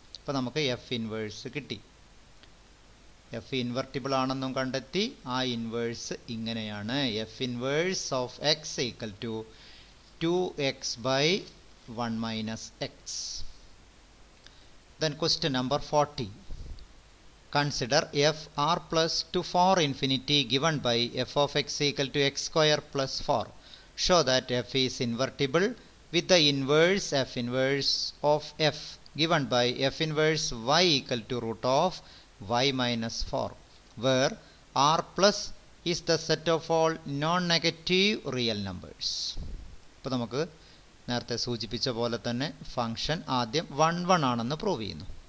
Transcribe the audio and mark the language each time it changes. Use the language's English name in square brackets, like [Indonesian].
[Malayalam] അപ്പോൾ നമുക്ക് F inverse കിട്ടി. എഫ് ഇൻവെർട്ടിബിൾ ആണെന്നും കണ്ടെത്തി. ആ ഇൻവേഴ്സ് ഇങ്ങനെയാണ്: [English] F inverse of x equal to 2x by 1 minus x. Then question number 40. Consider f r plus to 4 infinity given by f of x equal to x square plus 4. Show that f is invertible with the inverse f inverse of f given by f inverse y equal to root of y minus 4, where r plus is the set of all non-negative real numbers. [Malayalam] ഇപ്പോൾ നമുക്ക് നേരത്തെ സൂചിപ്പിച്ച പോലെ തന്നെ function ആദ്യം 1 1 ആണെന്ന് prove ചെയ്യുന്നു.